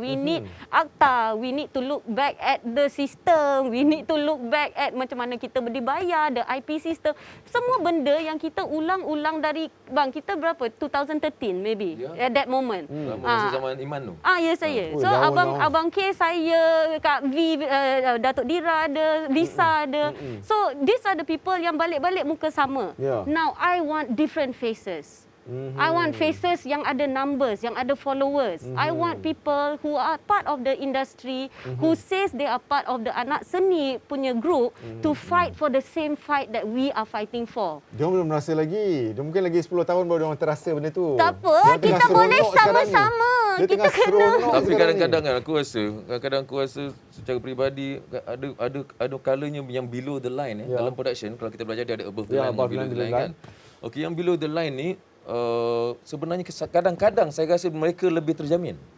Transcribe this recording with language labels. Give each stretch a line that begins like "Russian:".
English: We need akta, we need to look back at the system, we need to look back at
Malay: macam mana kita dibayar,
English: the IP system.
Malay: Semua benda yang kita ulang-ulang dari kita berapa?
English: 2013 maybe at that moment.
Malay: Masa zaman Iman tu. Ya saya. So abang K, saya, Kak V, Datuk Dira ada, Lisa ada.
English: So these are the people
Malay: yang balik-balik muka sama.
English: Now I want different faces. I want faces
Malay: yang ada
English: numbers, yang ada followers. I want people who are part of the industry, who says they are part of the
Malay: anak seni punya
English: group to fight for the same fight that we are fighting for.
Malay: Dia belum merasa lagi. Dia mungkin lagi 10 tahun baru dia terasa benda tu. Tak apa, kita boleh sama-sama. Kita kena. Tapi kadang-kadang aku rasa secara peribadi ada kalanya yang
English: below the line
Malay: dalam production. Kalau kita belajar dia ada
English: above the line, below the line
Malay: kan. Okey, yang below the line ni sebenarnya kadang-kadang saya rasa mereka lebih terjamin.